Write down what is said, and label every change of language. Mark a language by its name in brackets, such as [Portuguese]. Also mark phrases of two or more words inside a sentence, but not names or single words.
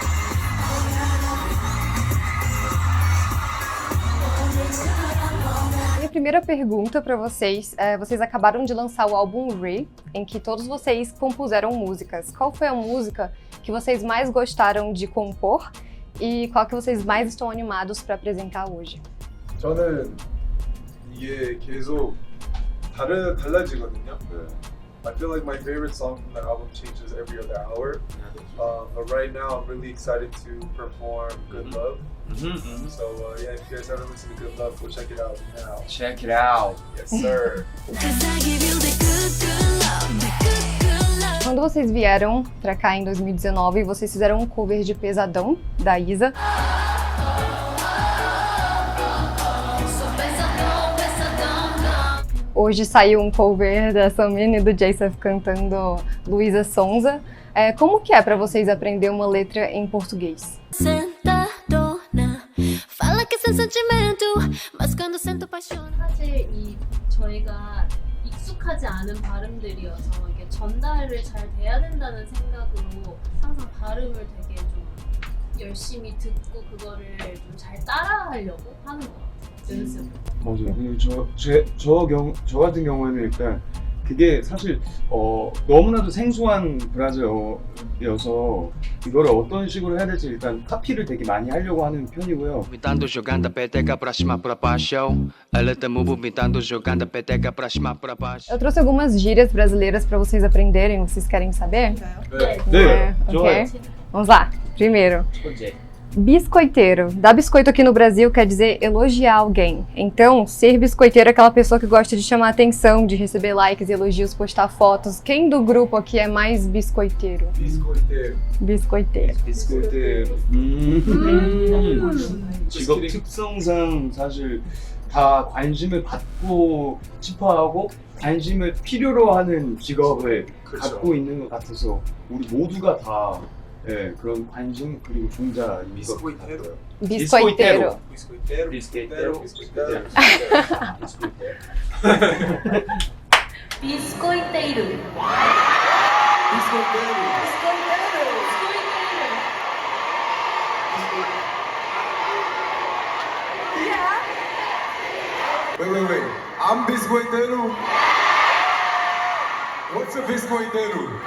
[Portuguese] Minha primeira pergunta para vocês é: vocês acabaram de lançar o álbum Re, em que todos vocês compuseram músicas. Qual foi a música que vocês mais gostaram de compor? E qual que vocês mais estão animados para apresentar hoje? [Korean] 저는 이게 계속 달라지거든요. [English] I feel like my favorite song from the album changes every other hour. But right now I'm really excited to perform Good Love. So yeah, if you guys haven't listened to Good Love, go check it out now. Check it out. Yes, sir. [Portuguese] Quando vocês vieram pra cá em 2019, vocês fizeram um cover de Pesadão, da Isa. Hoje saiu um cover da Samine e do J-Sef cantando Luísa Sonza. Como que é pra vocês aprender uma letra em português? [Korean] 사실 저희가 익숙하지 않은 발음들이어서 이게 전달을 잘 돼야 된다는 생각으로 항상 발음을 되게 좀 열심히 듣고 그거를 좀 잘 따라하려고 하는 것 같아요. 연습을. 맞아요. 저 같은 경우에는 일단 그게 사실 너무나도 생소한 브라질어여서 이거를 어떤 식으로 해야 될지 일단 카피를 되게 많이 하려고 하는 편이고요. [Portuguese] Eu trouxe algumas gírias brasileiras para vocês aprenderem, vocês querem saber? [Korean] 네, [English] Ok? [Korean] 좋아요. [Portuguese] Vamos lá. Primeiro, [Korean] 첫째, [Portuguese] biscoiteiro. Dar biscoito aqui no Brasil quer dizer elogiar alguém. Então, ser biscoiteiro é aquela pessoa que gosta de chamar atenção, de receber likes e elogios, postar fotos. Quem do grupo aqui é mais biscoiteiro? Biscoiteiro. Biscoiteiro. 비스코트. [Korean] 직업 특성상 사실 다 관심을 받고 싶어하고 관심을 필요로 하는 직업을 그렇죠. 갖고 있는 것 같아서 우리 모두가 다 그런 관심 그리고 종자인 것 같아요. [Portuguese] Biscoiteiro. Biscoiteiro. 비스코테로. Biscoiteiro. 비스코이테이루. [English] Wait. I'm biscoiteiro. What's a biscoiteiro?